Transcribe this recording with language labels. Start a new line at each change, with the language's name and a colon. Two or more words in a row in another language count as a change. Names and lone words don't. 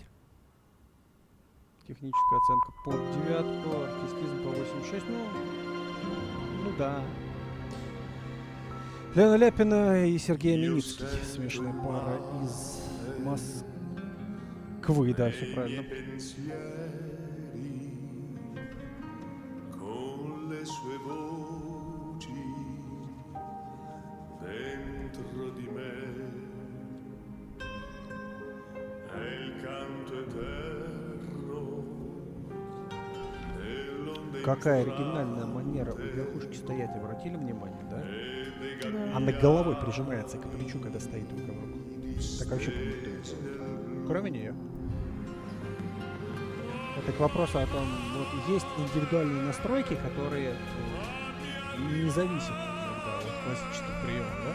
Russian: Техническая оценка по 9, артистизм по 86. Ну да. Лена Ляпина и Сергей Аменицкий. Смешанная пара из Москвы, да, все правильно.
Italian: Con le sue voci dentro di me è il canto eterno dell'onde
Russian: Какая оригинальная манера у верхушки стоять, обратили внимание, да? Да. Она головой прижимается к плечу, когда стоит рука в руку. Так вообще никто не делает. Кроме нее. Это к вопросу о том, вот есть индивидуальные настройки, которые не зависят иногда от классических приемов, да?